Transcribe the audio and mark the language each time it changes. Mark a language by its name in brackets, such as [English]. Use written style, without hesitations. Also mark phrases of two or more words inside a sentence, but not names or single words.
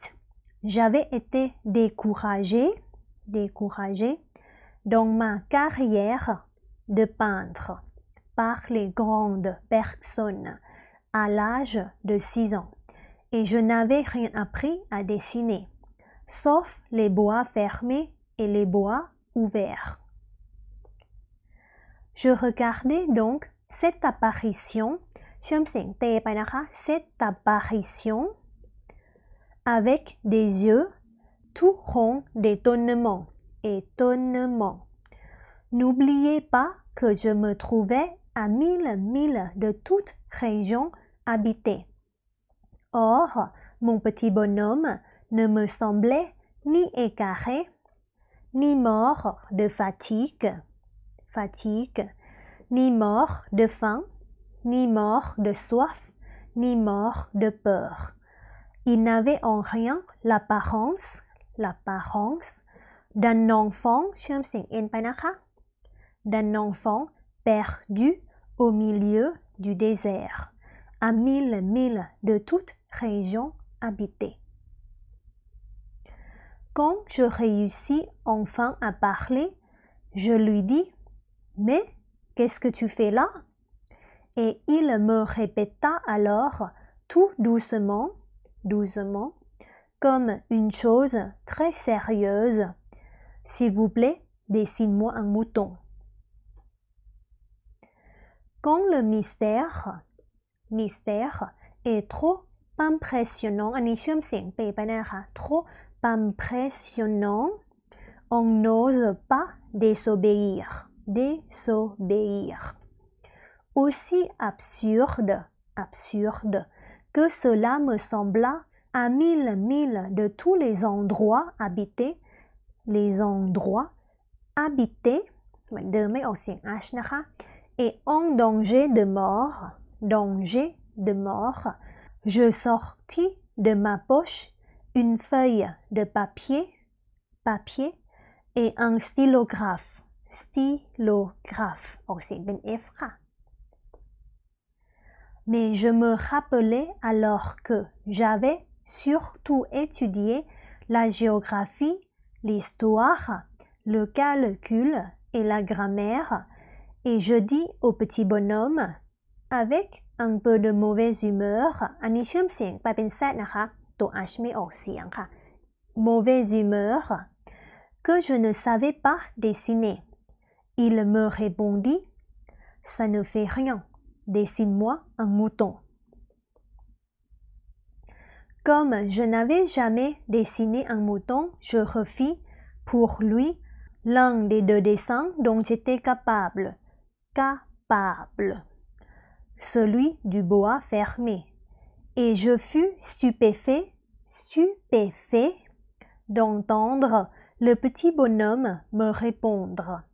[French] J'avais été découragée dans ma carrière de peintre par les grandes personnes à l'âge de 6 ans et je n'avais rien appris à dessiner, sauf les bois fermés et les bois ouverts. Je regardais donc cette apparition [Thai] เชื่อมเสียงเตไปนะคะ [French] cette apparition avec des yeux tout ronds d'étonnement. N'oubliez pas que je me trouvais à 1000 milles de toute région habitée. Or, mon petit bonhomme ne me semblait ni égaré, ni mort de fatigue, ni mort de faim, ni mort de soif, ni mort de peur. Il n'avait en rien l'apparence d'un enfant [Thai] เชื่อมเสียง n ไปนะคะ [French] d'un enfant perdu au milieu du désert, à 1000 milles de toute région habitée. Quand je réussis enfin à parler, je lui dis « Mais qu'est-ce que tu fais là ?» Et il me répéta alors tout doucement, comme une chose très sérieuse. « S'il vous plaît, dessine-moi un mouton. » Quand le mystère est trop impressionnant, [Thai] อันนี้เชื่อมเสียงเปไปนะคะ [French] trop impressionnant, on n'ose pas désobéir. Aussi absurde que cela me sembla à 1000 milles de tous les endroits habités [Thai] เหมือนเดิมไม่ออกเสียง h นะคะ [French] et en danger de mort, je sortis de ma poche une feuille de papier et un stylographe [Thai] ออกเสียงเป็น F ค่ะ [French] Mais je me rappelais alors que j'avais surtout étudié la géographie, l'histoire, le calcul et la grammaire, et je dis au petit bonhomme, avec un peu de mauvaise humeur, [Thai] อันนี้เชื่อมเสียงไปเป็น Z นะคะ ตัว H ไม่ออกเสียงค่ะ [French] mauvaise humeur, que je ne savais pas dessiner. Il me répondit, ça ne fait rien, dessine-moi un mouton. Comme je n'avais jamais dessiné un mouton, je refis pour lui l'un des deux dessins dont j'étais capable, celui du bois fermé, et je fus stupéfait d'entendre le petit bonhomme me répondre.